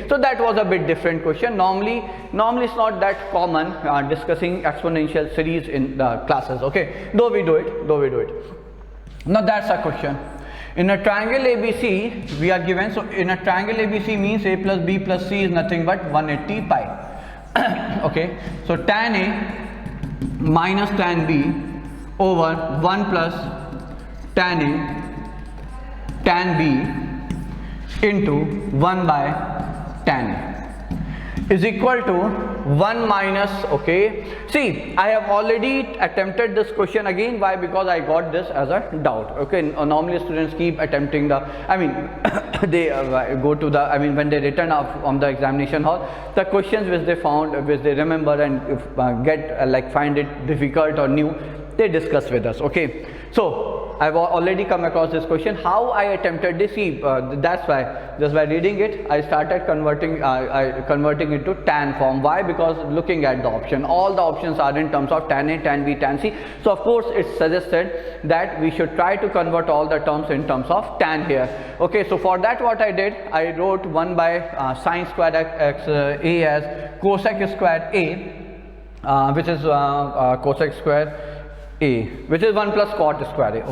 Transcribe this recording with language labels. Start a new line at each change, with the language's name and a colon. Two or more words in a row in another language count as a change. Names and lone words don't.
English: So that was a bit different question. Normally it's not that common discussing exponential series in the classes. Okay. Though we do it. Now that's a question. In a triangle ABC we are given, so in a triangle ABC means a plus b plus c is nothing but 180 pi. okay, so tan A minus tan B over 1 plus tan A tan B into 1 by tan A is equal to 1 minus, okay, see I have already attempted this question again. Why? Because I got this as a doubt. Okay, normally students keep attempting the, I mean they go to the, I mean when they return up on the examination hall, the questions which they found, which they remember and if, find it difficult or new, they discuss with us. Okay, so I've already come across this question. How I attempted this? See, that's why just by reading it I started converting it to tan form. Why? Because looking at the option, all the options are in terms of tan A, tan B, tan C. So of course it's suggested that we should try to convert all the terms in terms of tan here. Okay, so for that what I did, I wrote 1 by sine squared x A as cosec squared A, which is cosec squared A, which is 1 plus cot square A.